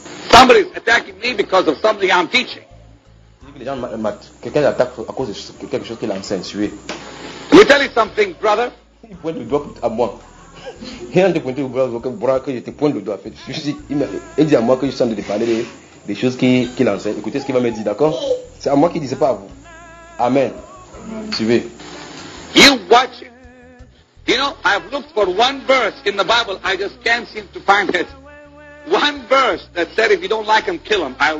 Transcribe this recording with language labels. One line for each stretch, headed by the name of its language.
English: Somebody's attacking me because of something I'm teaching.
French: Quelqu'un attaque à cause de quelque chose qu'il enseigne. Suivez.
English: Let me tell you something, brother.
French: Il pointe le doigt à moi. Il a pointé le doigt au bras que je te pointe le doigt. Je suis, il dit à moi que je suis en train de parler des choses qu'il enseigne. Écoutez ce qu'il va me dire, d'accord? C'est à moi qu'il disait, pas à vous. Amen. Suivez.
English: You watch it. You know, I've looked for one verse in the Bible. I just can't seem to find it. One verse that said if you don't like him, kill him.